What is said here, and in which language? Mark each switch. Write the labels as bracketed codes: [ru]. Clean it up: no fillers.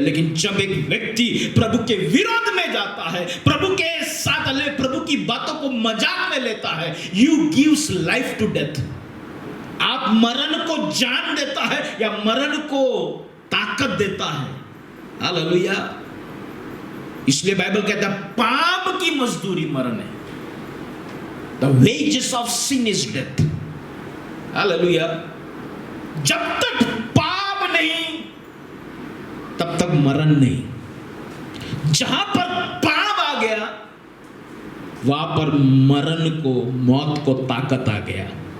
[hi] लेकिन जब एक व्यक्ति प्रभु के विरोध में जाता है, प्रभु के साथ प्रभु की बातों को मजाक में लेता है, [en] You gives life to death. [hi] आप मरण को जान देता है या मरण को ताकत देता है। हालेलुया। इसलिए बाइबल कहता है पाप की मजदूरी मरण है। [en] The wages of sin is death. [hi] Hallelujah. जब तक पाप नहीं तब तक मरण नहीं। जहां पर पाप आ गया वहां पर मरण को, मौत को ताकत आ गया।